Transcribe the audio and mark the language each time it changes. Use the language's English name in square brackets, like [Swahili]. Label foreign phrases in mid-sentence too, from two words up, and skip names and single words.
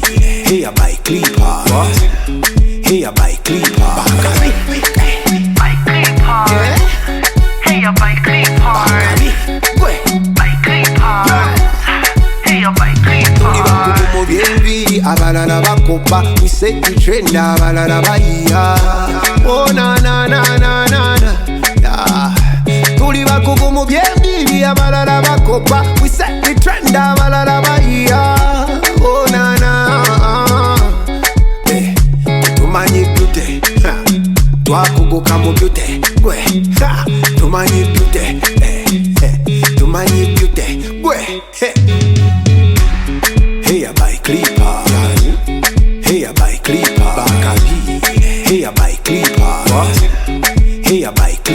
[English] Hey, I buy Clipper. Hey, I buy Clipper. Bakabi. Buy Clipper. Hey, I buy Clipper. [Ganda] Bakabi. [English] Buy Clipper. Hey, I buy Clipper. [Ganda] Bien abalala bakopa, [English] we set the trend [Ganda] abalala baya. Oh na na na na na na. Tuli bakugumu bien bibi abalala bakopa, [English] we set the trend [Ganda] abalala baya. Oh na na. Tumanyi beauty, twakuguka mu beauty. Gwe, tumanyi beauty, tumanyi beauty. Gwe. [English] Hey, I buy Clipper. Hey, I buy Clipper. Bakabi. Hey, I buy Clipper. Hey, I buy